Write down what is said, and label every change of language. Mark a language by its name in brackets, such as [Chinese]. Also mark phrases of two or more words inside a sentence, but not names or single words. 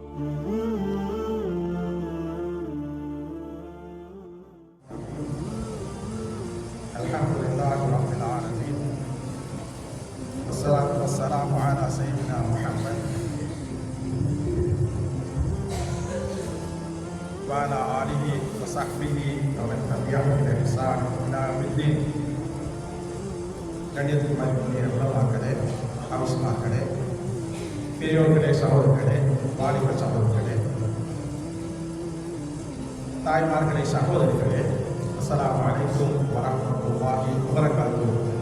[Arabic] الحمد لله رب العالمين. والصلاة والسلام على سيدنا محمد وعلى آله وصحبه ومن تبعهم بإحسان إلى يوم الدين. [Tamil] கண்ணியத்துக்குரிய உலமாக்களே, அரசுமாக்களே, பெரியோர்களே, சகோதரர்களே, வாலிப சகோதரர்களே, தாய்மார்களே, சகோதரிகளே, [Arabic] السلام عليكم ورحمة الله وبركاته.